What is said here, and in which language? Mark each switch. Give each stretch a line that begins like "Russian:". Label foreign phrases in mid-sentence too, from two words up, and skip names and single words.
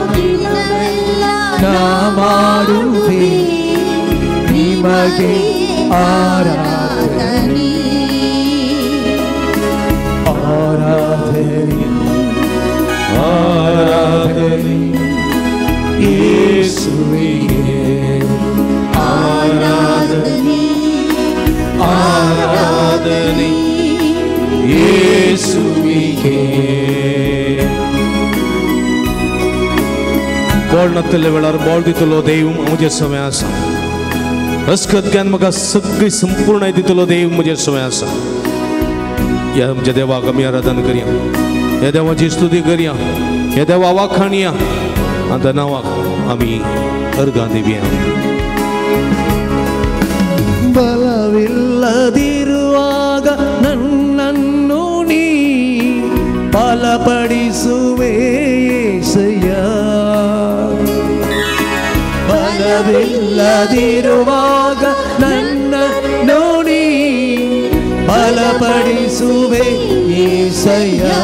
Kannada: ನಾ ಮಾಡುವೆ ನಿಮಗೆ ಆರಾಧನೆ ಆರಾಧನೆ ಆರಾಧನೆ ಯೇಸುವಿಗೆ ಆರಾಧನೆ ಆರಾಧನೆ ಯೇಸುವಿಗೆ.
Konkani: बोलण्यातले वेळार बोल दितलो देव म्हजे समय आसा. अस्कत्यान म्हाका सगळी संपूर्ण दितलो देव म्हजे समय आसा. या आमच्या देवाक आमी आराधना करया, ह्या देवाची स्तुती करया, ह्या देवा वाखाणया आनी त्या नांवाक आमी अर्गां दिवया.
Kannada: ಬಲವಿಲ್ಲದಿರುವಾಗ ನನ್ನನ್ನು ನೀ ಬಲಪಡಿಸುವೆ యేసయ్య. ಬಲವಿಲ್ಲದಿರುವಾಗ ನನ್ನನ್ನು ನೀ ಬಲಪಡಿಸುವೆ యేసయ్య.